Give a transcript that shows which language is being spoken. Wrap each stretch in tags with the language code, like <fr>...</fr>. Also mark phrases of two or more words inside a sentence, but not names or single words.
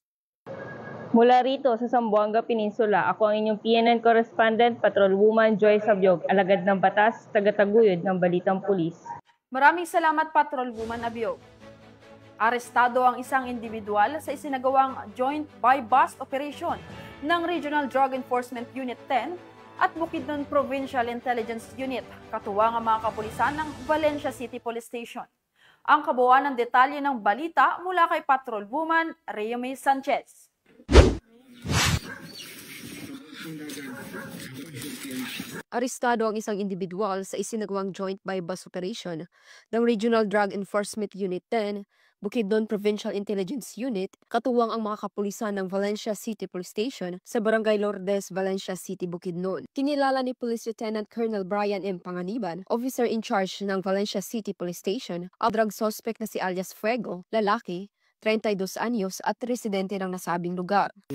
<tl>Mula rito sa Zamboanga Peninsula, ako ang inyong PNN Correspondent, Patrolwoman Joyce Abiog, alagad ng batas, tagataguyod ng Balitang Pulis. Maraming salamat, Patrolwoman Abiog. Arestado ang isang individual sa isinagawang</tl> <en>joint buy-bust operation</en> <tl>ng Regional Drug Enforcement Unit 10 at Bukidnon Provincial Intelligence Unit, katuwang ang mga kapulisan ng Valencia City Police Station. Ang kabuuan ng detalye ng balita mula kay Patrolwoman Rhea May Sanchez. Arestado ang isang individual sa isinagawang</tl> <en>joint buy-bust operation</en> <tl>ng Regional Drug Enforcement Unit 10, Bukidnon Provincial Intelligence Unit, katuwang ang mga kapulisan ng Valencia City Police Station sa Barangay Lourdes, Valencia City, Bukidnon. Kinilala ni Police Lieutenant Colonel Brian M. Panganiban,</tl> <en>officer in charge</en> <tl>ng Valencia City Police Station, ang</tl> <en>drug suspect</en> <tl>na si alias Fuego, lalaki, 32 anyos at residente ng nasabing lugar.</tl>